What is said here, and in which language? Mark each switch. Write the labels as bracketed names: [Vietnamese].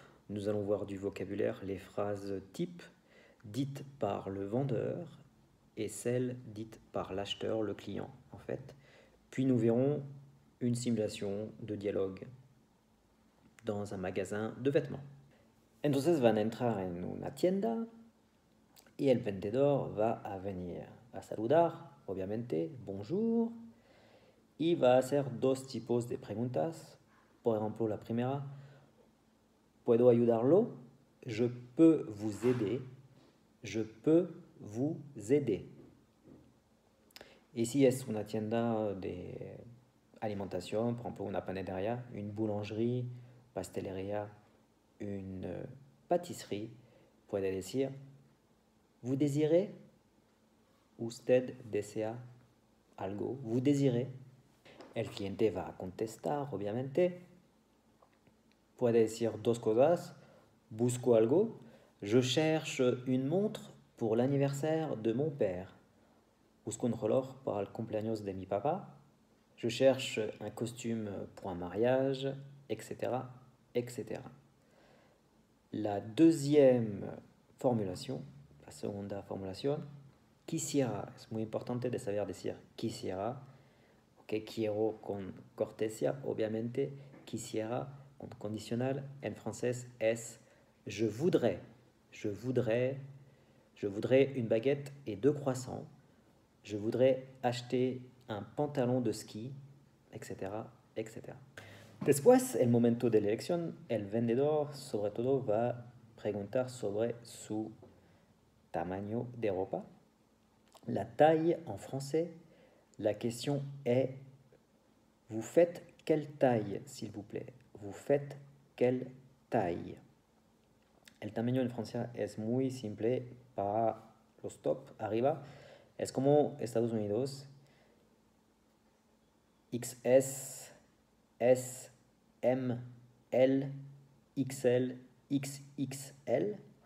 [French] Nous allons voir du vocabulaire, les phrases types dites par le vendeur et celles dites par l'acheteur, le client en fait. Puis nous verrons une simulation de dialogue dans un magasin de vêtements. [Spanish] Entonces van a entrar en una tienda y el vendedor va a venir a saludar, obviamente, bonjour, y va a hacer dos tipos de preguntas. Por ejemplo, la primera, ¿puedo ayudarlo? [French] Je peux vous aider. Je peux vous aider. [Spanish] Y si es una tienda de alimentación, por ejemplo, una panadería, [French] une boulangerie, [Spanish] pastelería, [French] une pâtisserie, [Spanish] puede decir, [French] ¿vous désirez? [Spanish] Usted desea algo. [French] ¿Vous désirez? [Spanish] El cliente va a contestar, obviamente. Puede decir dos cosas. Busco algo. [French] Je cherche une montre pour l'anniversaire de mon père. [Spanish] Busco un reloj para el cumpleaños de mi papá. [French] Je cherche un costume pour un mariage, etc., etc. La deuxième formulation, [Spanish] la segunda formulación, quisiera. Es muy importante de saber decir quisiera. Okay, quiero con cortesia, obviamente. Quisiera con condicional. En francés es [French] je voudrais. Je voudrais. Je voudrais une baguette et 2 croissants. Je voudrais acheter un pantalon de ski, etc., etc. [Spanish] Después, el momento de la elección, el vendedor sobre todo va a preguntar sobre su tamaño de ropa. [French] La taille en français, la question est vous faites quelle taille, s'il vous plaît? Vous faites quelle taille? [Spanish] El tamaño en Francia es muy simple para los top arriba. Es como Estados Unidos. XS, S, M, L, XL, XXL.